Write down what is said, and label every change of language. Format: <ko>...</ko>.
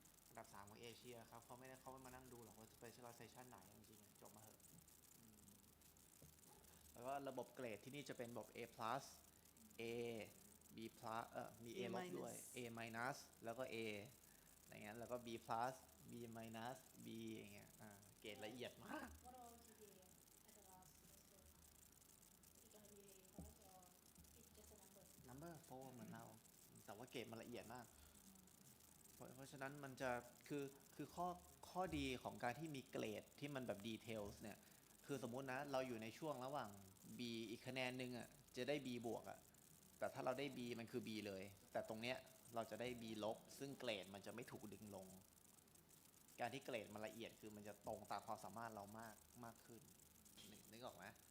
<th>อันดับ3ของเอเชียครับเขาไม่มานั่งดูหรอกว่า specialization ไหนจริงๆจบมาเหอะแล้วก็ระบบเกรดที่นี่จะเป็นระบบ A plus A B plusมี A ลบด้วย A minus แล้วก็ A อย่างเงี้ยแล้วก็ B plus B minus B อย่างเงี้ยเกรดละเอียดมาก</th> <en>What about GPA at the last semester? It's gonna be A plus or it's just a number?</en> <th>number 4เหมือนเราแต่ว่าเกรดมันละเอียดมากเพราะฉะนั้นมันจะคือข้อดีของการที่มีเกรดที่มันแบบ details เนี่ยคือสมมุตินะเราอยู่ในช่วงระหว่าง B อีกคะแนนนึงอ่ะจะได้ B บวกอ่ะแต่ถ้าเราได้ B มันคือ B เลยแต่ตรงเนี้ยเราจะได้ B ลบซึ่งเกรดมันจะไม่ถูกดึงลงการที่เกรดมันละเอียดคือมันจะตรงตามความสามารถเรามากขึ้นนึกออกไหม</th>